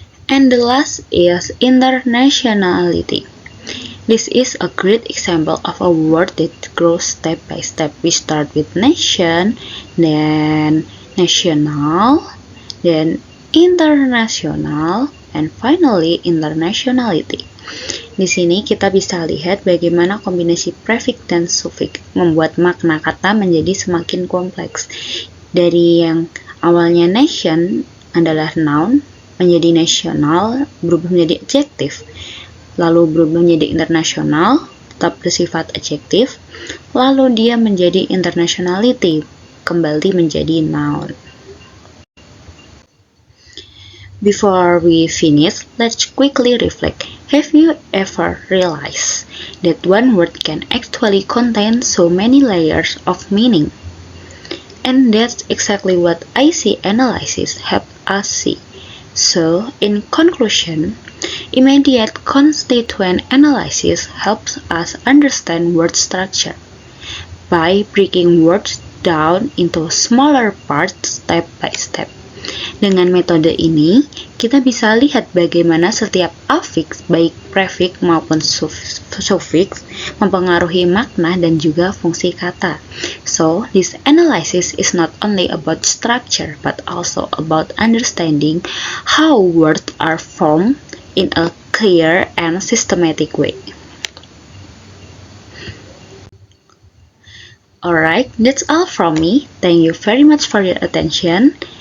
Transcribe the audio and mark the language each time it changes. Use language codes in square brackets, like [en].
[en] And the last is internationality. This is a great example of a word that grows step by step. We start with nation, then national, then international, and finally internationality. [id] Di sini kita bisa lihat bagaimana kombinasi prefix dan suffix membuat makna kata menjadi semakin kompleks. Dari yang awalnya nation adalah noun, menjadi national, berubah menjadi adjective, lalu berubah menjadi internasional, tetap bersifat adjective, lalu dia menjadi internationality, kembali menjadi noun. [en] Before we finish, let's quickly reflect. Have you ever realized that one word can actually contain so many layers of meaning? And that's exactly what IC analysis helps us see. So, in conclusion, immediate constituent analysis helps us understand word structure by breaking words down into smaller parts step by step. [id] Dengan metode ini, kita bisa lihat bagaimana setiap afiks, baik prefix maupun suffix, mempengaruhi makna dan juga fungsi kata. [en] So, this analysis is not only about structure, but also about understanding how words are formed in a clear and systematic way. Alright, that's all from me. Thank you very much for your attention.